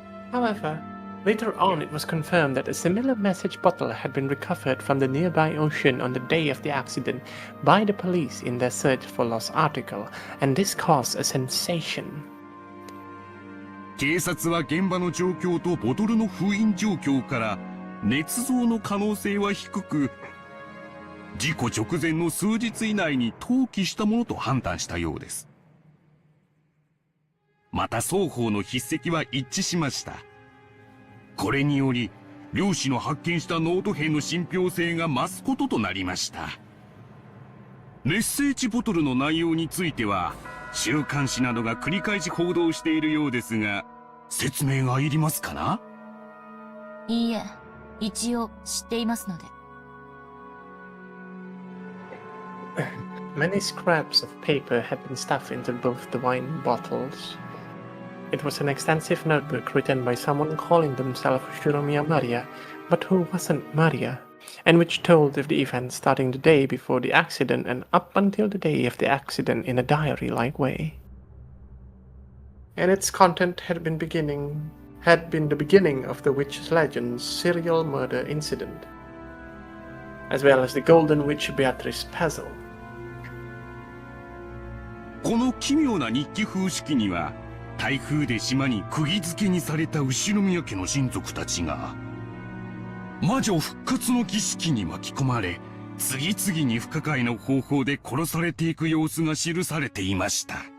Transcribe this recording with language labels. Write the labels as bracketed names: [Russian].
[English] However, later on it was confirmed that a similar message bottle had been recovered from the nearby ocean on the day of the accident by the police in their search for lost article, and this caused a sensation. [Japanese] 警察は現場の状況とボトルの封印状況から捏造の可能性は低く、事故直前の数日以内に投棄したものと判断したようです。また双方の筆跡は一致しました。これにより漁師の発見したノート片の信憑性が増すこととなりました。メッセージボトルの内容については週刊誌などが繰り返し報道しているようですが、説明がいりますかな？いいえ、一応知っていますので。 [English] Many scraps of paper had been stuffed into both the wine bottles. It was an extensive notebook written by someone calling themselves Shiromiya Maria, but who wasn't Maria, and which told of the events starting the day before the accident and up until the day of the accident in a diary-like way. And its content had been the beginning of the witch's legend's serial murder incident, as well as the golden witch Beatrice Puzzle. [Japanese] この奇妙な日記風式には台風で島に釘付けにされた後宮家の親族たちが魔女復活の儀式に巻き込まれ、次々に不可解な方法で殺されていく様子が記されていました。